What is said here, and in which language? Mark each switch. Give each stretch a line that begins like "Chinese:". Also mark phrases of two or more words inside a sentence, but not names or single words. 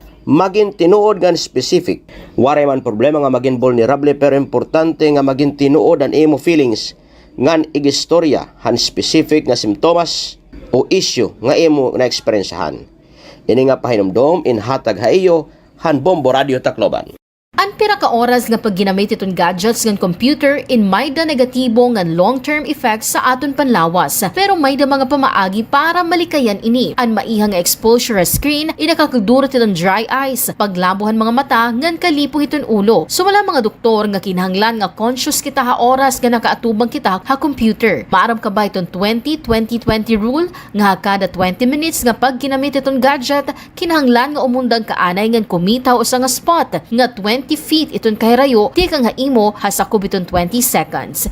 Waray: Maging tinuod ngan specific. Waray man problema nga maging vulnerable pero importante nga maging tinuod ang imo feelings ngan igistorya han specific nga simptomas o issue nga imo na eksperyensahan. Ini nga pahinumdom inhatag ha iyo han Bombo Radyo Tacloban. Ang pira ka oras nga pag ginamit itong gadgets ng computer in may da negatibo nga
English: long-term effects
Waray: sa aton panlawas. Pero may da mga pamaagi para malikayan ini. Ang maihang
English: exposure screen,
Waray: inakakagdurot itong
English: dry eyes,
Waray: paglabuhan mga mata, ngan kalipo itong ulo. Sumala mga doktor nga kinahanglan nga conscious kita ha oras nga nakaatubang kita ha computer. Maaram ka ba itong 20-20-20 rule nga kada 20 minutes nga pag ginamit itong gadget, kinahanglan nga umundang kaanay ngan kumitaw sa nga spot nga 20 feet itong kahirayo, di kang haimo hasakop itong 20 seconds.